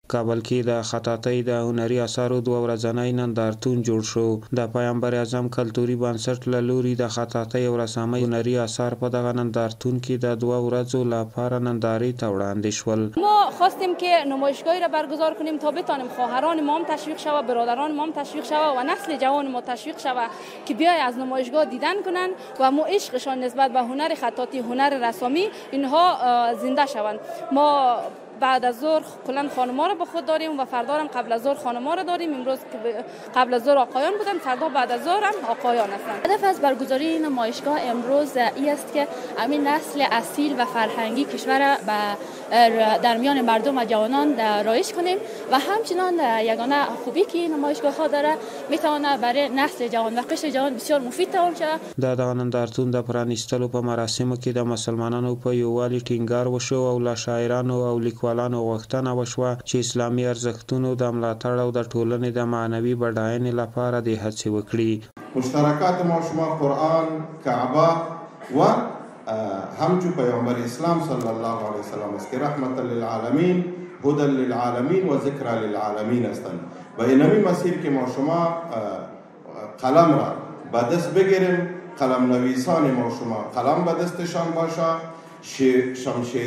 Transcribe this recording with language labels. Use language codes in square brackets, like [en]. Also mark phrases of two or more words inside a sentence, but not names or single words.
[ps] کابل کې د خطاطۍ د هنري اثارو 2 ورځنی نندارتون جوړ شو. د پیغمبر اعظم کلتوري بنسټ له لوري د خطاطۍ او رسامۍ هنري اثار په دغه نندارتون کې د 2 ورځو لپاره نندارې ته وړاندې شول. [fa] ما خواستیم که نمایشگاهی را برگزار کنیم تا بتانیم خواهران ما هم تشویق شود، برادران ما هم تشویق شود و نسل جوان ما تشویق شود که بیای از نمایشگاه دیدن کنن و ما عشقشان نسبت به هنر خطاطی، هنر رسامی اینها زنده شوند. ما بعد از ظهر کلا خانم‌ها رو با خود داریم و فردا هم قبل از ظهر خانم‌ها رو داریم. امروز قبل از ظهر آقایان بودن، فردا بعد از ظهر هم آقایان هستند. هدف از برگزاری این نمایشگاه امروز این است که همین نسل اصیل و فرهنگی کشور در میان مردم و جوانان رایج کنیم و همچنان یگانه خوبی که این نمایشگاه ها داره میتونه برای نسل جوان و قشر جوان بسیار مفید تمام شود. [ps] د نندارتون د پرانیستلو په مراسمو کې د مسلمانانو په یووالي ټینګار وشو او له شاعرانو او لیکوالانو غوښتنه وشوه چې اسلامي ارزښتونو د ملاتړ او د ټولنې د معنوي بډاینې لپاره د هڅې وکړي. [fa] مشترکات ما شما قرآن، کعبه و همچو پیامبر اسلام [ar] صلی الله علیه وسلم [fa] است که [ar] رحمت للعالمین، هدى للعالمین و ذکر للعالمین [fa] هستند و اینمی مسیر که ما شما قلم را به دست بگیریم، قلم نویسان ما شما قلم به دستشان باشه، شمشیر